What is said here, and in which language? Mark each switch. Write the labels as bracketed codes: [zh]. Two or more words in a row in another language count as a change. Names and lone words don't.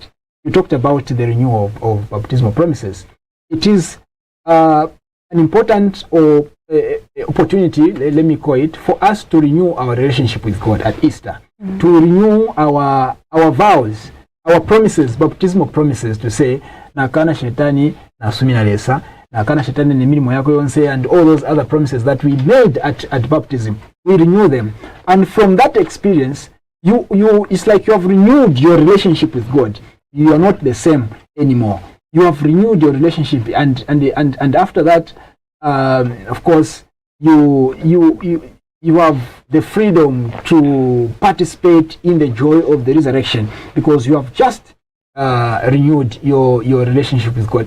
[en] You talked about the renewal of baptismal promises. It is an important opportunity, let me call it, for us to renew our relationship with God at Easter, to renew our vows, our promises, baptismal promises, to say, [bem] nakana shetani nasumina lesa, nakana shetani nemirimo yako yonse, [en] and all those other promises that we made at baptism. We renew them. And from that experience, it's like you have renewed your relationship with God. You are not the same anymore. You have renewed your relationship, and after that, of course, you have the freedom to participate in the joy of the resurrection, because you have just renewed your relationship with God.